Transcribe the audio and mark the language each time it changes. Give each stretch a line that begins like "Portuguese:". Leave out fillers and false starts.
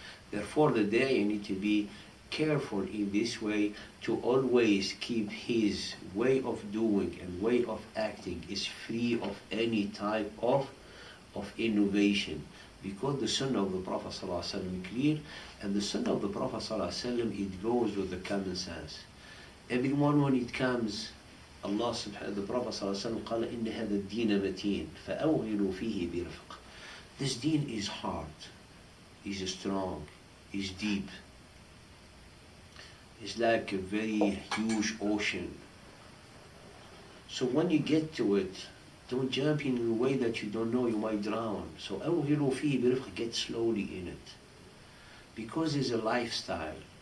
English: Therefore the day need to be careful in this way to always keep his way of doing and way of acting is free of any type of innovation. Because the sunnah of the Prophet ﷺ is clear, and the sunnah of the Prophet ﷺ, it goes with the common sense. Everyone when it comes, Allah subhanahu the Prophet ﷺ
Arabic: قال إن هذا الدين متين فأوغلوا فيه برفق.
English: This deen is hard, is strong, is deep. It's like a very huge ocean. So when you get to it, don't jump in a way that you don't know you might drown. So
Arabic: أوغلوا فيه برفق,
English: get slowly in it. Because it's a lifestyle.